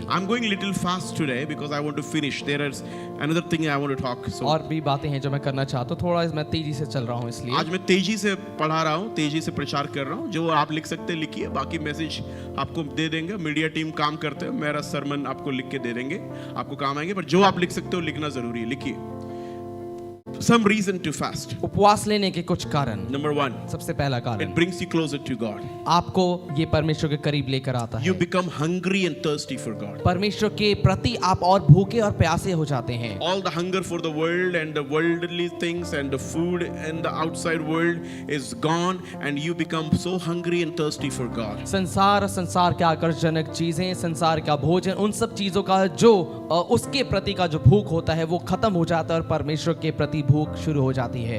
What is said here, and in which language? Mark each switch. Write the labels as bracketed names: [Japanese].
[English] I'm going a little fast today because I want to finish. There is another thing I want to talk. So [Hindi] और भी बातें हैं जो मैं करना चाहता हूँ, थोड़ा मैं तेजी से चल रहा हूँ इसलिए। आज मैं तेजी से पढ़ा रहा हूँ, तेजी से प्रचार कर रहा हूँ। जो आप लिख सकते हैं लिखिए, बाकी मैसेज आपको दे देंगे, मीडिया टीम काम करते हैं, मेरा सरमन आपको लिख के दे देंगे, आपको काम आएंगे। पर जो आप लिख सकते हो लिखना जरूरी है, लिखिए। [English] Some reason to fast. [Hindi] उपवास लेने के कुछ कारण। [English] Number 1, [Hindi] सबसे पहला कारण, [English] it brings you closer to God. [Hindi] आपको ये परमेश्वर के करीब लेकर आता [English] You [Hindi] है। [English] become hungry and thirsty for God. [Hindi] परमेश्वर के प्रति आप और भूखे और प्यासे हो जाते हैं। [English] All the hunger for the world and the worldly things and the food and the outside world is gone, and you become so hungry and thirsty for God. [Hindi] संसार, संसार के आकर्षजनक चीजें, संसार का भोजन, उन सब चीजों का जो उसके प्रति का जो भूख होता है वो खत्म हो जाता है और परमेश्वर के प्रति भूख शुरू हो जाती है।